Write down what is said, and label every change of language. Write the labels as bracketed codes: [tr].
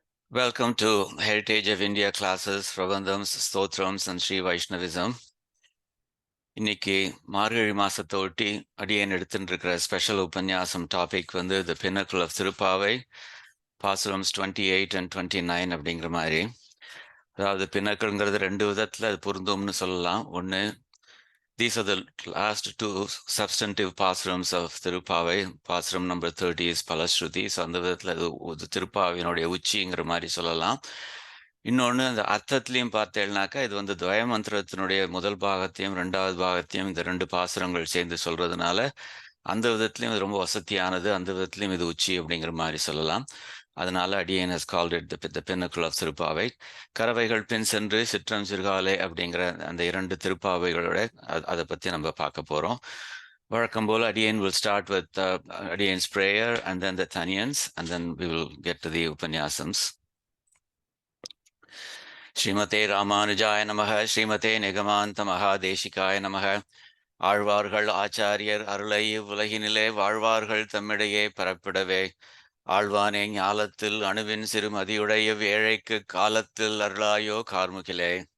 [en] Welcome to Heritage of India classes, Prabandhams, Stotrams and Srivaishnavism. [ta] இன்னைக்கு மார்கழி மாசத்தை ஒட்டி அடியேன் எடுத்துட்டு இருக்கிற ஸ்பெஷல் upanyAsam டாபிக் வந்து [en] the pinnacle of Thiruppavai, Pasurams 28 and 29 [ta] அப்படிங்கிற மாதிரி. அதாவது பின்னக்கள்ங்கிறது ரெண்டு விதத்துல அது பொருந்தும்னு சொல்லலாம். [en] ஒன்று, these are the last two substantive Pasurams of Thiruppavai. Pasuram number 30 is Palashruti. [ta] So அந்த விதத்தில் அது திருப்பாவினுடைய உச்சிங்கிற மாதிரி சொல்லலாம். இன்னொன்று, அந்த அர்த்தத்திலையும் பார்த்தேன்னாக்கா இது வந்து துவய மந்திரத்தினுடைய முதல் பாகத்தையும் ரெண்டாவது பாகத்தையும் இந்த ரெண்டு பாசுரங்கள் சேர்ந்து சொல்றதுனால அந்த விதத்துலையும் இது ரொம்ப வசதியானது, அந்த விதத்துலையும் இது உச்சி அப்படிங்கிற மாதிரி சொல்லலாம். அதனால அடியேன் [en] has called it the pinnacle of Thiruppavai. [ta] கரவைகள் பின் சென்று சிற்றம் சிறுகாலே அப்படிங்கிற அந்த இரண்டு திருப்பாவைகளோட அதை பற்றி நம்ம பார்க்க போகிறோம். வழக்கம் போல் அடியேன் [en] will start with அடியேன்'s prayer and then the Tanyans and then we will get to the upanyasams. [sa] ஸ்ரீமதே ராமானுஜாய நமக, ஸ்ரீமதே நிகமாந்த மகாதேசிகாய நமக. [ta] ஆழ்வார்கள் ஆச்சாரியர் அருளை உலகினிலே வாழ்வார்கள் தம்மிடையே பரப்பிடவே, ஆழ்வானே ஞாலத்தில் அணுவின் சிறுமதியுடைய ஏழைக்கு காலத்தில் அருளாயோ கார்முகிலே.